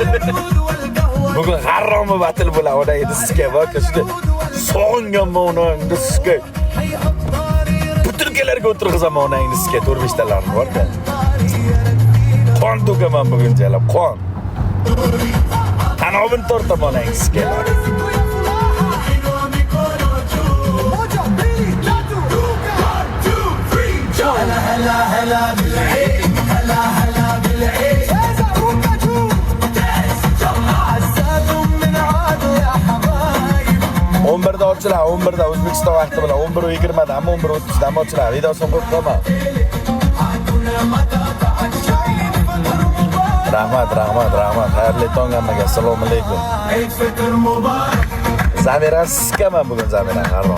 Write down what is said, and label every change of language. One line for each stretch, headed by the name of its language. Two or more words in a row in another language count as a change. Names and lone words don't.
Uzbek: Bugun haromi batil bo'ladi endi sikaman. Shunday sog'inganman uni endi sikay. Butilkalarga o'tirg'izaman uni endi sikay 4-5 talarni bor-da. Qon to'kaman bugun jalab, qon. Tanobini tortaman endi sikay.
Arabic: هلا بالعيد هلا بالعيد من عاد يا حبايب
Uzbek: 11da ochiladi 11da O'zbekiston vaqti bilan 11:20da ammo 11:30da ham ochiladi. Videosini qo'yib qo'yaman. Rahmat. Xayrli tong hammaga. Assalomu alaykum. Zamira sikaman bugun Zamira harom.